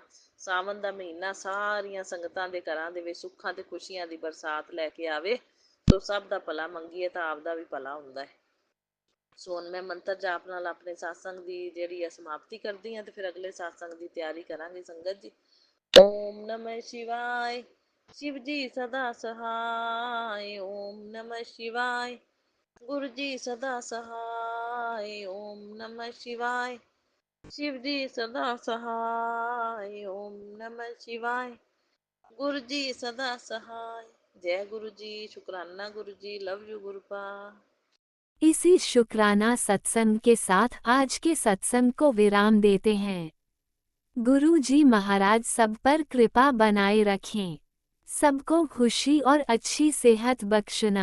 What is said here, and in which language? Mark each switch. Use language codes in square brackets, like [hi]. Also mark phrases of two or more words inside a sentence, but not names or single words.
[pa] ਸਾਵਨ ਦਾ ਮਹੀਨਾ ਸਾਰੀਆਂ ਸੰਗਤਾਂ ਦੇ ਘਰਾਂ ਦੇ ਵਿੱਚ ਸੁੱਖਾਂ ਤੇ ਖੁਸ਼ੀਆਂ ਦੀ ਬਰਸਾਤ ਲੈ ਕੇ ਆਵੇ। ਸੋ ਸਭ ਦਾ ਭਲਾ ਮੰਗੀਏ ਤਾਂ ਆਪਦਾ ਵੀ ਭਲਾ ਹੁੰਦਾ ਹੈ। ਸੋ ਹੁਣ ਮੈਂ ਮੰਤਰ ਜਾਪ ਨਾਲ ਆਪਣੇ ਸਾਤਸੰਗ ਦੀ ਜਿਹੜੀ ਹੈ ਸਮਾਪਤੀ ਕਰਦੀ ਹਾਂ ਤੇ ਫਿਰ ਅਗਲੇ ਸਾਤਸੰਗ ਦੀ ਤਿਆਰੀ ਕਰਾਂਗੇ ਸੰਗਤ ਜੀ। [hi] ओम नमः शिवाय। शिव जी सदा सहाय। ओम नमः शिवाय। गुरु जी सदा सहाय। ओम नमः शिवाय। शिव जी सदा सहाय। ओम नमः शिवाय। गुरु जी सदा सहाय। जय गुरु जी। शुक्राना गुरु जी। [en] love you [hi] गुरुपा। इसी शुक्राना सत्संग के साथ आज के सत्संग को विराम देते हैं। गुरु जी महाराज सब पर कृपा बनाए रखें, सबको खुशी और अच्छी सेहत बख्शना।